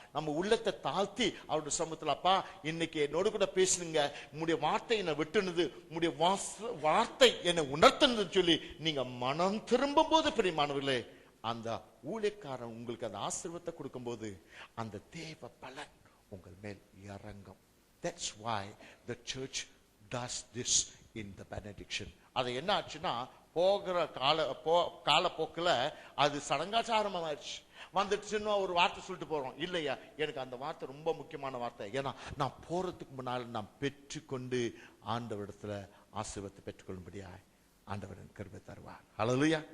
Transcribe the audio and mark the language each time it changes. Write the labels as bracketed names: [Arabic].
[Tamil] நம்ம உள்ளத்தை தாழ்த்தி அவருடைய சமூகத்தில், அப்பா இன்னைக்கு என்னோடு கூட பேசுனுங்க, உங்களுடைய வார்த்தை என்னை விட்டுனது, உங்களுடைய வார்த்தை என்னை உணர்த்தினதுன்னு சொல்லி நீங்க மனம் திரும்பும் போது, பிரியமானவர்களே, அந்த ஊழியக்காரன் உங்களுக்கு அந்த ஆசீர்வாதத்தை கொடுக்கும் போது அந்த தேவ பலன் உங்கள் மேல் இறங்கும். [English] That's why the church does this in the benediction. [Tamil] அது என்ன ஆச்சுன்னா, போகிற காலப்போக்கில் அது சடங்காச்சாரமாயிடுச்சு. வந்துடுச்சுன்னா ஒரு வார்த்தை சொல்லிட்டு போறோம். இல்லையா, எனக்கு அந்த வார்த்தை ரொம்ப முக்கியமான வார்த்தை. ஏன்னா நான் போறதுக்கு முன்னால் நான் பெற்றுக்கொண்டு ஆண்டவரிடத்துல ஆசீர்வாதத்தை பெற்றுக்கொள்ளும்படியா ஆண்டவர் கிருபை தருவார். ஹல்லேலூயா.